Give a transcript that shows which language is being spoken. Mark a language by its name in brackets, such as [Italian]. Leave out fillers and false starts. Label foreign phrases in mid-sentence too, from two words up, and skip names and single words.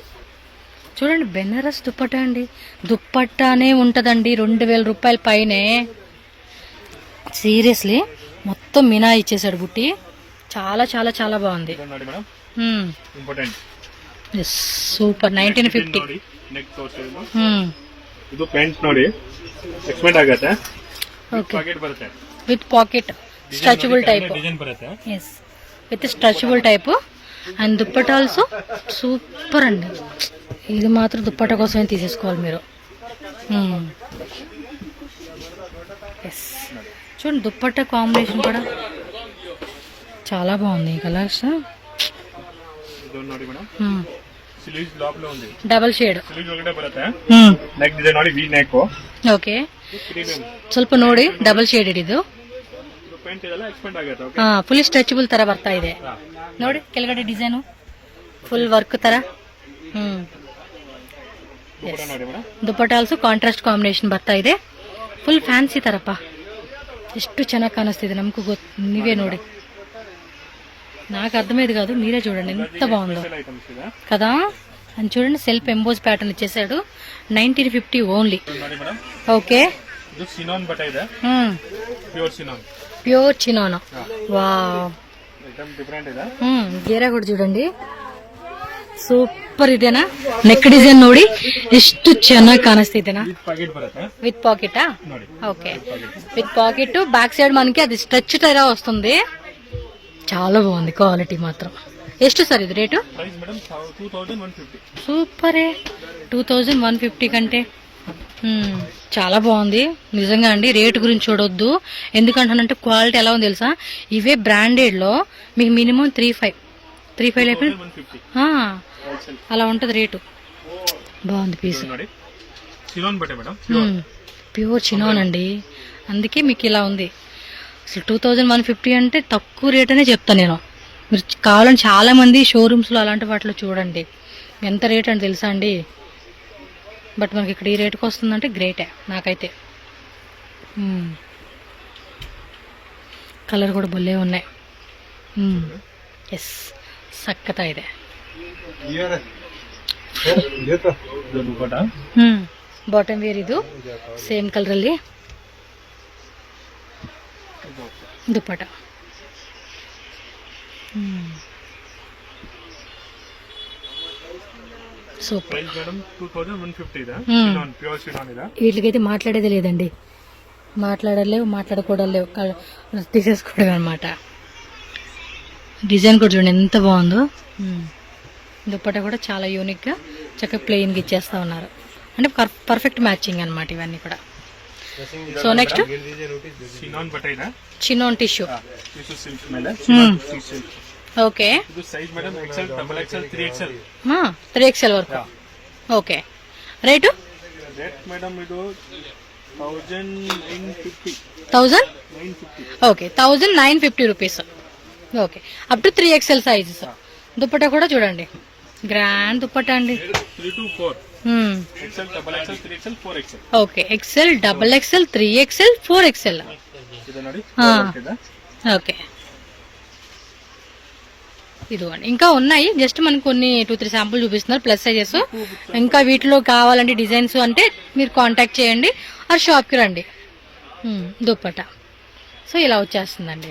[Telugu] చూడండి బెనారస్ దుప్పట్టా అండి. దుప్పట్టానే ఉంటదండి 2000 రూపాయల పైనే. సీరియస్లీ మొత్తం మినా ఇచ్చేసాడు బుట్టి. చాలా చాలా చాలా బాగుంది. సూపర్. 1950. [Kannada] ಇದು ಪ್ಯಾಂಟ್ ನೋಡಿ ಎಕ್ಸ್ಪೆಂಡ್ ಆಗುತ್ತೆ. ಪಾಕೆಟ್ ಬರುತ್ತೆ [English] with pocket, stretchable type. [Kannada] ಎಸ್, [English] with stretchable type. [Telugu] అండ్ దుప్పట [English] also super [Telugu] అండి. ఇది మాత్రం దుప్పట కోసమే తీసేసుకోవాలి మీరు. ఎస్, చూడండి దుప్పట కాంబినేషన్ కూడా చాలా బాగుంది. ఈ కలర్స్ [English] double shade. [Kannada] ಓಕೆ, ಸ್ವಲ್ಪ ನೋಡಿ [English] double shaded [Kannada] ಇದು. [English] full stretchable [Kannada] ತರ ಬರ್ತಾ ಇದೆ ನೋಡಿ. ಕೆಳಗಡೆ ಡಿಸೈನು [English] full work [Kannada] ತರ. ದುಪ್ಪಟ್ಟ [English] also contrast combination [Kannada] ಬರ್ತಾ ಇದೆ. [English] full fancy [Kannada] ತರಪ್ಪ. ಎಷ್ಟು ಚೆನ್ನಾಗಿ ಕಾಣಿಸ್ತಿದೆ ನಮಗೂ ನೀವೇ ನೋಡಿ, [Telugu] నాకు అర్థమయ్యేది కాదు, మీరే చూడండి ఎంత బాగుందో [English] special items [Kannada] ಇದೆ [Telugu] కదా. అని చూడండి, [English] self emboss pattern [Telugu] ఇచ్చేసాడు. 1950 ఓన్లీ. [Kannada] ನೋಡಿ ಮೇಡಮ್, [Telugu] ఓకే. [Kannada] ಇದು ಸಿನಾನ್ ಬಟ್ಟೆ ಇದೆ, ಪ್ಯೂರ್ ಸಿನಾನ್, [Telugu] ప్యూర్ చినోనా. వా, [English] item different [Kannada] ಇದೆ. ಗೇರಾ ಕೂಡ చూడండి, ಸೂಪರ್ ಇದೆನಾ. [English] neck design [Kannada] ನೋಡಿ ಎಷ್ಟು ಚೆನ್ನಾಗಿ ಕಾಣಿಸ್ತಿದೆನಾ. [English] with pocket [Kannada] ಬರುತ್ತೆ, [English] with pocketa? [Kannada] ನೋಡಿ [Telugu] ఓకే, [English] with pocket. back side [Telugu] మనకి అది స్ట్రెచ్ టైరా వస్తుంది. చాలా బాగుంది, క్వాలిటీ మాత్రం. ಎಷ್ಟು సార్ ఇది రేటు? [English] price madam [Kannada] 2150. [Telugu] సూపరే, 2150 కంటే చాలా బాగుంది నిజంగా అండి. రేటు గురించి చూడొద్దు, ఎందుకంటానంటే క్వాలిటీ ఎలా ఉంది తెలుసా, ఇవే బ్రాండెడ్ లో మీకు మినిమం 35 లేకపోతే 150 అలా ఉంటది రేటు. బాగుంది పీస్, [Kannada] ನೋಡಿ ಸಿನಾನ್ ಬಟ್ಟೆ ಮೇಡಮ್, [Telugu] ప్యూర్ చినోన్ అండి, అందుకే మీకు ఇలా ఉంది. అసలు 2150 అంటే తక్కువ రేట్ అనే చెప్తాను నేను. మీరు కావాలని చాలా మంది షోరూమ్స్ లో అలాంటి వాటిలో చూడండి ఎంత రేట్ అని తెలుసా అండి. బట్ మనకి ఇక్కడ ఈ రేటుకి వస్తుందంటే గ్రేటే నాకైతే. కలర్ కూడా భలే ఉన్నాయి. [Kannada] ఎస్, సక్కత ಇದೆ. ದುಪ್ಪಟ್ಟ [English] bottom wear [Kannada] ಇದು ಸೇಮ್ ಕಲರಲ್ಲಿ ದುಪ್ಪಟ್ಟ. [Telugu] సూపర్. [English] price madam [Kannada] 2150 ಇದೆ, ಸಿನಾನ್ ಪ್ಯೂರ್ ಸಿನಾನ್ ಇದೆ. [Telugu] వీటికైతే మాట్లాడేది లేదండి, మాట్లాడలేవు, మాట్లాడకూడదు లేవు, తీసేసుకోవడం అనమాట. డిజైన్ కూడా చూడండి ఎంత బాగుందో. దుప్పట కూడా చాలా యూనిక్గా చక్కగా ప్లెయిన్గా ఇచ్చేస్తా ఉన్నారు, అంటే [English] perfect matching [Telugu] అనమాట ఇవన్నీ కూడా. [English] so next [Kannada] ಸಿನಾನ್ ಬಟ್ಟೆ ಇದೆ, [Telugu] చిన్నోన్ టిష్యూ. [English] tissue silk [Kannada] ಮೇಲೆ ಸಿನಾನ್ ಸಿಲ್ಕ್. [Telugu] ఓకే, [Kannada] ಇದು [English] size madam [Kannada] XL, XXL, 3XL. [Telugu] 3XL వరకు. ఓకే, రేటు? [English] rate madam [Kannada] ಇದು 1950. 1950. [Telugu] ఓకే, 1950 రూపీస్. ఓకే, [English] up to [Telugu] 3XL సైజెస్. దుప్పట కూడా చూడండి, గ్రాండ్ దుప్పట అండి. [English] 3 to 4. XL, XXL, 3XL, 4XL. [Telugu] ఓకే, XL, XXL, 3XL, 4XL. [Kannada] ಇದು ನೋಡಿ, [Telugu] ఓకే, ఇదిగోండి. ఇంకా ఉన్నాయి, జస్ట్ మనకు కొన్ని 2-3 శాంపుల్ చూపిస్తున్నారు, [English] plus sizes. [Telugu] ఇంకా వీటిలో కావాలంటే డిజైన్స్ అంటే మీరు కాంటాక్ట్ చేయండి, ఆ షాప్కి రండి. దుప్పట సో ఇలా వచ్చేస్తుందండి.